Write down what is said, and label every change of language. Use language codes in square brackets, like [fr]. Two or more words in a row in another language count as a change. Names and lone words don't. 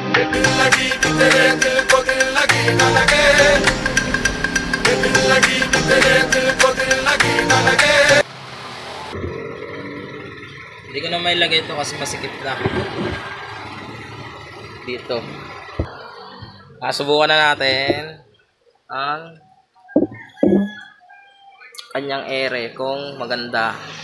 [hi] लगी कि तेरे दिल को दिल लगी न लगे, दिल लगी कि तेरे दिल को दिल लगी न लगे. [tl] Hindi ko na may lagay ito kasi masikip na dito. Subukan na natin ang kanyang ere kung maganda.